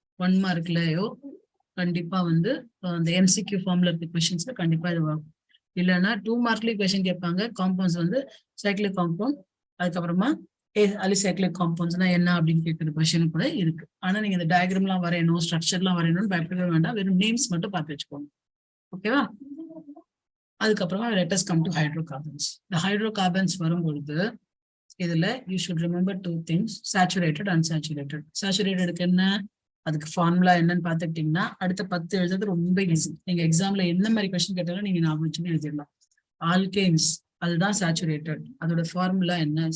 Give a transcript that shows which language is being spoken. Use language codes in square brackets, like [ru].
[ta] 1 மார்க்லயோ கண்டிப்பா வந்து அந்த MCQ ஃபார்ம்ல இருக்க கொஸ்டின்ஸ்ல கண்டிப்பா இது வரும். இல்லைன்னா 2 மார்க்லயும் கொஸ்டின் கேட்பாங்க. காம்பவுண்ட்ஸ் வந்து சைக்ளிக் காம்பவுண்ட், அதுக்கப்புறமா அலிசைக்ளிக் காம்பவுண்ட்ஸ்னா என்ன அப்படின்னு கேட்கிற கொஸ்டின் கூட இருக்கு. ஆனா நீங்க இந்த டயக்ராம்லாம் வரையணும், ஸ்ட்ரக்சர்லாம் வரையணும்னு பயப்படவே வேண்டாம். வெறும் நேம்ஸ் மட்டும் பார்த்து வச்சுக்கோங்க. ஓகேவா? [en] அதுக்கப்புறமா let us come to hydrocarbons. [ta] இந்த ஹைட்ரோகார்பன்ஸ் வரும்பொழுது இதுல [en] You should remember 2 things, saturated, unsaturated. [ta] சேச்சுரேட்டடுக்கு என்ன, அதுக்கு ஃபார்முலா என்னன்னு பார்த்துக்கிட்டீங்கன்னா அடுத்த 10 எழுதுறது ரொம்ப ஈஸி. நீங்க எக்ஸாம்ல என்ன மாதிரி கொஸ்டின் கேட்டாலும் நீங்க ஞாபகம் வச்சுன்னு எழுதிடலாம். ஆல்கேன்ஸ் அதுதான் சேச்சுரேட்டட், அதோட ஃபார்முலா என்ன?